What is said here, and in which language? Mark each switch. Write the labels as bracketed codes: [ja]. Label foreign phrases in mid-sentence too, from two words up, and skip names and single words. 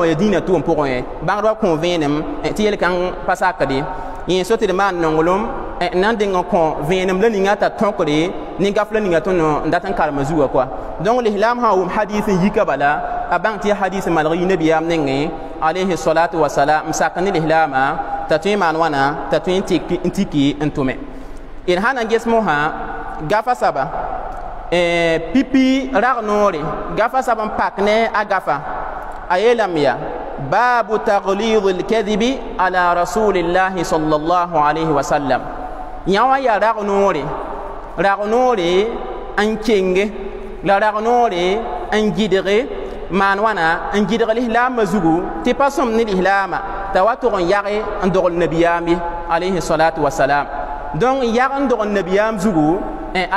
[mos] ya dĩinã tʋʋm pʋgẽ ye bãngdbã kõ vẽenem tɩ yel-kãng pa sakde yẽ so tɩ d maan nonglem n na n deng n kõ vẽenem la ninga t'a tõkre nin-gaf la ninga tõnd n dat n karema zuga koa donc lislaam sã n wʋm hadis n yika bala a bãng tɩ ya hadis n malg yĩ nabiyaam nengẽ [ar] عليه الصلاة والسلام [mos] n sak ne lislaamã t'a tõe n maan wãna t'a tõe n tiki n tʋme d sã na n ges mosã gafa saba pipi rag noore gafa sab n pak ne a gafa a yeelame ya [ar] باب تغليظ الكذب على رسول الله صلى الله عليه وسلم [mos] yã wa ya rag noore n kenge la rag noore n gɩdge maan wãna n gɩdg lislaamã zugu tɩ pa sõm ne lislaamã t'a wa tʋg n yage n dogl nabiyaam ye [ar] عليه الصلاة والسلام [mos] donc yag n dog n nabiyaam zugu a